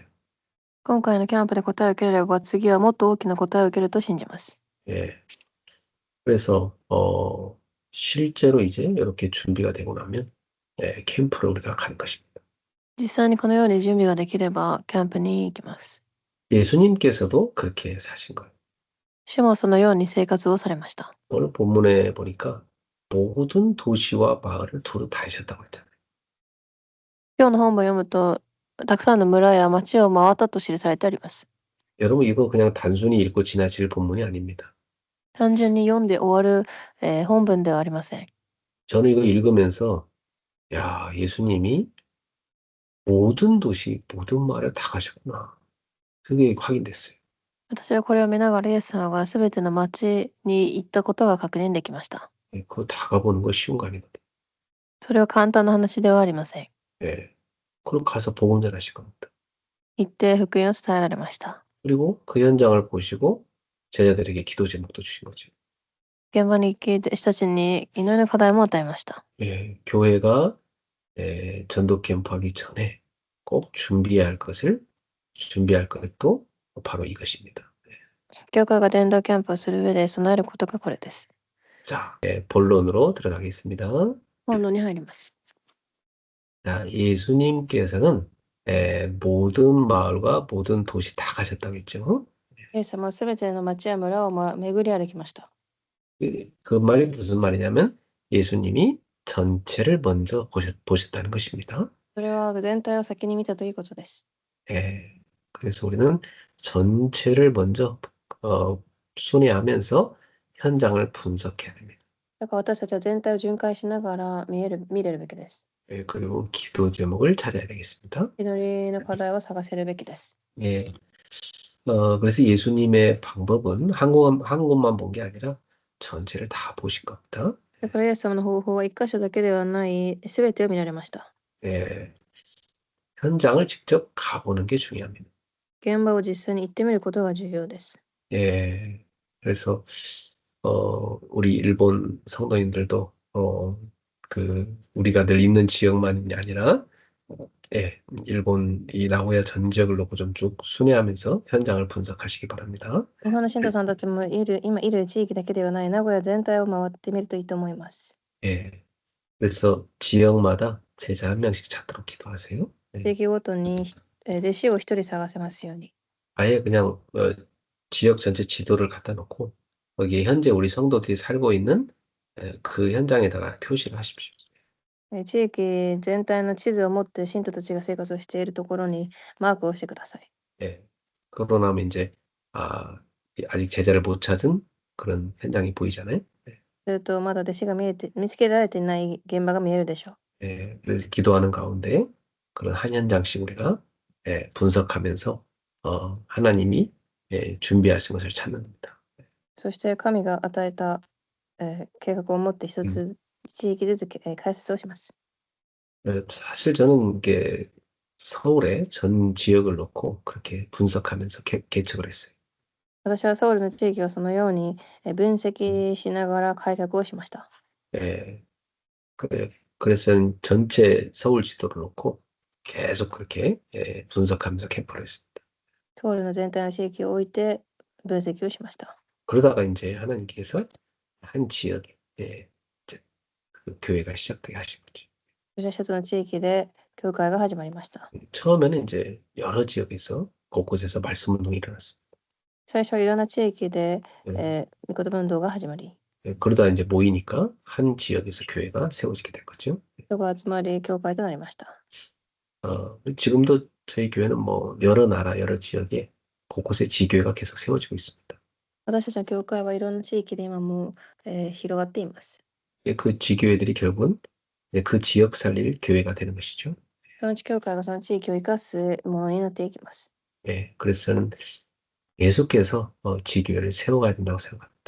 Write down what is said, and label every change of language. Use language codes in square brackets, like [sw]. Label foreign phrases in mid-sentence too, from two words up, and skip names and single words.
[ja] 今回のキャンプで答えを受ければ次はもっと大きな答えを受けると信じます。 [ko] 그래서 실제로 이제 이렇게 준비가 되고 나면 캠프를 우리가 가는 것입니다. [ja] 実際にこのように準備ができればキャンプに行きます。 [ko] 예수님께서도 그렇게 사신 거예요. [ja] 主もそのように生活をされました。 [ko] 오늘 본문에 보니까 모든 도시와 마을을 두루 다니셨다고 했잖아요. [ja] 今日の本文を読むと、たくさんの村や町を回ったと記されてあります。 [ko] 여러분 이거 그냥 단순히 읽고 지나칠 본문이 아닙니다. [ja] 単純に読んで終わる、本文ではありません。 [ko] 저는 이거 읽으면서 야, 예수님이 모든 도시, 모든 마을을 다 가셨구나. 그게 확인됐어요. [ja] 私はこれを見ながらイエス様がすべての町に行ったことが確認できました。 [ko] 예, 그거 다 가보는 거 쉬운 거 아니거든요. [ja] それは簡単な話ではありません。 [ko] 예. 그럼 가서 복음 전하실 겁니다. [ja] 行って福音を伝えられました。 [ko] 그리고 그 현장을 보시고 제자들에게 기도 제목도 주신 거죠. [ja] 現場に行き、弟子たちに祈りの課題も与えました。 [ko] 예, 교회가 전도 캠프하기 전에 꼭 준비할 것도 바로 이것입니다. [ja] 教会が伝道キャンプをする上で備えることがこれです。 [ko] 자, 본론으로 들어가겠습니다. [ja] 本論に入ります。 [ko] 자, 예수님께서는 모든 마을과 모든 도시 다 가셨다고 했죠. [ja] イエス様はすべての町や村を巡り歩きました。 [ko] 그 말이 무슨 말이냐면 예수님이 전체를 먼저 보셨다는 것입니다. [ja] それは全体を先に見たということです。 [ko] 그래서 우리는 전체를 먼저 순회하면서 현장을 분석해야 됩니다. [ja] だから私たちは全体を巡回しながら見れるべきです。 [ko] 그리고 기도 제목을 찾아야 되겠습니다. [ja] 祈りの課題を探せるべきです。 [ko] 예. 그래서 예수님의 방법은 한 곳만 본 게 아니라 전체를 다 보신 겁니다. [ja] だからイエス様の方法は一箇所だけではない、すべてを見られました。 [ko] 예. 현장을 직접 가보는 게 중요합니다. [ja] 現場を実際に行ってみることが重要です。 [ko] 예. 그래서 우리 일본 성도님들도 우리가 늘 있는 지역만이 아니라 예, 일본 이 나고야 전 지역을 놓고 좀 쭉 순회하면서 현장을 분석하시기 바랍니다. [ja] 日本の信徒さんたちも今いる地域だけではない名古屋全体を回ってみるといいと思います。 [ko] 예. 그래서 지역마다 제자 한 명씩 찾도록 기도하세요. [ja] 地域ごとに弟子を一人探せますように。 [ko] 아예 그냥 지역 전체 지도를 갖다 놓고 거기에 현재 우리 성도들이 살고 있는 그 현장에다가 표시를 하십시오. [ja] 地域全体の地図を持って信徒たちが生活をしているところにマークをしてください。 [ko] 예. 그러고 나면 이제 아직 제자를 못 찾은 그런 현장이 보이잖아요. [ja] するとまだ弟子が見つけられていない現場が見えるでしょう。 [ko] 예. 그래서 기도하는 가운데 그런 한 현장씩 우리가 분석하면서 하나님이 준비하신 것을 찾는 겁니다. [ja] そして神が与えた、計画を持って一つ地域ずつ、解説をします。 [ko] 사실 저는 이게 서울의 전 지역을 놓고 그렇게 분석하면서 개척을 했어요. [ja] 私はソウルの地域をそのように分析しながら改革をしました。 [ko] 예. 그래서 저는 전체 서울 지도를 놓고 계속 그렇게 분석하면서 캠프를 했습니다. [ja] ソウルの全体の地域を置いて分析をしました。 [ko] 그러다가 이제 하나님께서 한 지역에 이제 그 교회가 시작되게 하신 거죠. [ja] そして一つの地域で教会が始まりました。 [ko] 처음에는 이제 여러 지역에서 곳곳에서 말씀 운동이 일어났습니다. [ja] 最初はいろんな地域で、 [ko] 예. [ja] 御言葉運動が始まり、 [ko] 그러다 이제 모이니까 한 지역에서 교회가 세워지게 된 거죠. [ja] 人が集まり教会となりました。 [ko] 지금도 저희 교회는 뭐 여러 나라, 여러 지역에 곳곳에 지교회가 계속 세워지고 있습니다. [ja] 私たちの教会はいろんな地域で今も、広がっています。 [ko] 그 지교회들이 결국은 그 지역 살릴 교회가 되는 것이죠. [ja] そのうち教会がその地域を生かすものになっていきます。 [ko] 그래서 저는 계속해서 지교회를 세워가야 된다고 생각합니다.